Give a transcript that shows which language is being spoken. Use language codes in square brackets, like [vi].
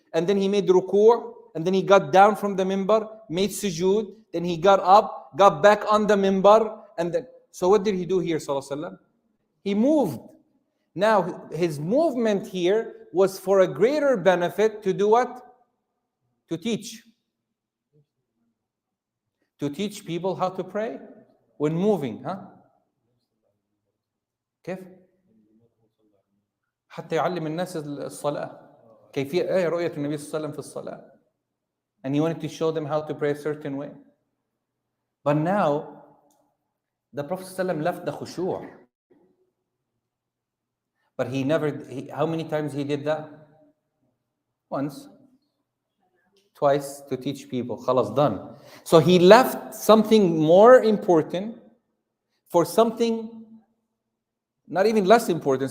[en] And then he made ruku', and then he got down from the minbar, made sujood, then he got up, got back on the minbar, and then, so what did he do here, sallallahu alaihi wasallam? He moved. Now, his movement here was for a greater benefit to do what? To teach. to teach people how to pray when moving. Huh? [ar] كيف؟ حتى يعلم الناس الصلاة. كيفية رؤية النبي صلى الله عليه وسلم في الصلاة. [en] And he wanted to show them how to pray a certain way. But now, the Prophet ﷺ left the khushu'. But he never, how many times he did that? Once. Twice to teach people. Khalas, done. So he left something more important for something not even less important.